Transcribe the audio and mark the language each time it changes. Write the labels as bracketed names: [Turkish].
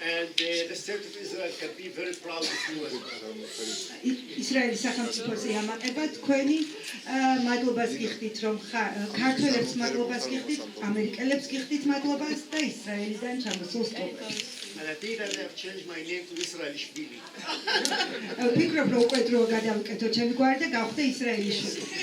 [English] state of Israel can be very proud of you as well. [Georgian] ისრაელის სახელმწიფოზე ამაყება თქვენი მადლობას გიხდით რომ ქართველებს მადლობას გიხდით, ამერიკელებს გიხდით მადლობას და ისრაელიდან ჩამოსულ სტუმრებს. [English] And I think that I have changed my name to Israelishvili. [Georgian] ვფიქრობ რომ უკვე დრო გადავუკეთო ჩემი გვარი და გავხდე ისრაელიშვილი.